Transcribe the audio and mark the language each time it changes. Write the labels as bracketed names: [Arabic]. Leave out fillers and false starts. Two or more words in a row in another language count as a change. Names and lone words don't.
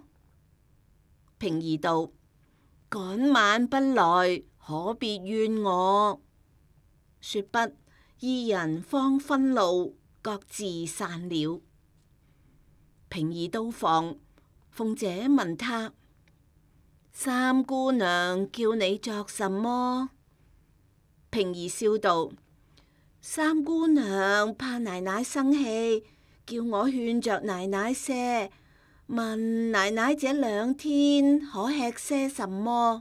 [Chinese] 平兒道：趕晚不來，可別怨我。說畢，二人方分路，各自散了。平兒到房，鳳姐問他：三姑娘叫你作什麼？平兒笑道：三姑娘怕奶奶生氣，叫我勸着奶奶些，問奶奶這兩天可吃些什麼？